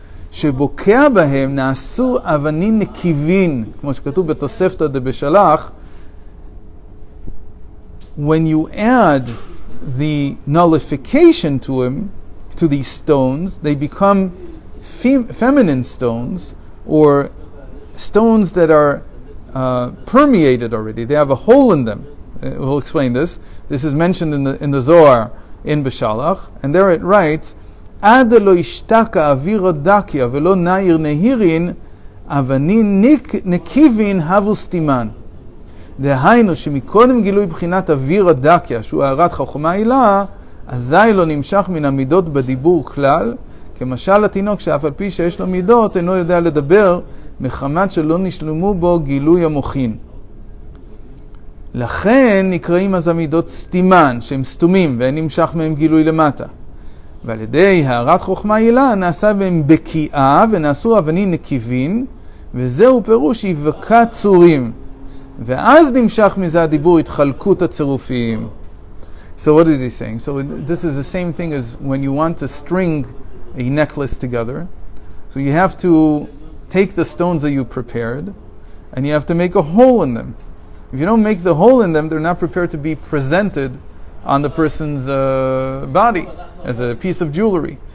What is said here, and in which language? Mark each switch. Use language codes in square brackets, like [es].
[he] שבוקע בהם נעשו אבנים נקיבין, כמו שכתוב בתוספתא דבשלח. [en] When you add the nullification to these stones, they become feminine stones, or stones that are permeated already. They have a hole in them. We'll explain this. This is mentioned in the Zohar in Beshalach, and there it writes, [he] עד לא השתקע אוויר הדקיה ולא נעיר נהירין, אבנין נקיבין הבו סתימן. דהיינו שמקודם גילוי בחינת אוויר הדקיה, שהוא הערת חוכמה עילה, אזי לא נמשך מן המידות בדיבור כלל, כמשל התינוק שאף על פי שיש לו מידות אינו יודע לדבר, מחמת שלא נשלמו בו גילוי המוחין. לכן נקראים אז המידות סתימן, שהם סתומים, ואין נמשך מהם גילוי למטה. ועל ידי הערת חוכמה עילה נעשה בהם בקיעה ונעשו אבנים נקיבין, וזהו פירוש יבקע צורים. ואז נמשך מזה הדיבור התחלקות הצירופים. [en] So what is he saying? So this is the same thing as when you want to string a necklace together. So you have to take the stones that you prepared and you have to make a hole in them. If you don't make the hole in them, they're not prepared to be presented on the person's body as a piece of jewelry.